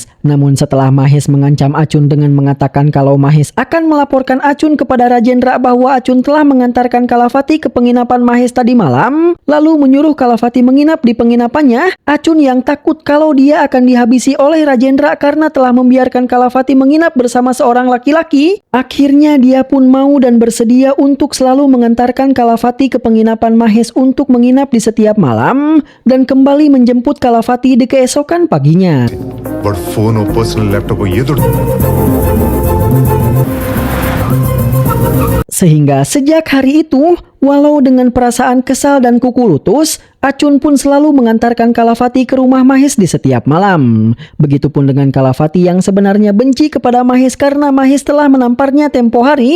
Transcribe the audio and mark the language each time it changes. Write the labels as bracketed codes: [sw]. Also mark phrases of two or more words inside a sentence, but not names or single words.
[id] Namun setelah Mahes mengancam Acun dengan mengatakan kalau Mahes akan melaporkan Acun kepada Rajendra bahwa Acun telah mengantarkan Kalafati ke penginapan Mahes tadi malam, lalu menyuruh Kalafati menginap di penginapannya, Acun yang takut kalau dia akan dihabisi oleh Rajendra karena telah membiarkan Kalafati menginap bersama seorang laki-laki, akhirnya dia pun mau dan bersedia untuk selalu mengantarkan Kalafati ke penginapan Mahes untuk menginap di setiap malam dan kembali menjemput Kalafati di keesokan paginya. [te] వాడు [en] phone personal laptop [te] ఏదో [id] Sehingga sejak hari itu, walau dengan perasaan kesal dan kuku lutus, Acun pun selalu mengantarkan Kalafati ke rumah Mahes di setiap malam. Begitupun dengan Kalafati yang sebenarnya benci kepada Mahes karena Mahes telah menamparnya tempo hari.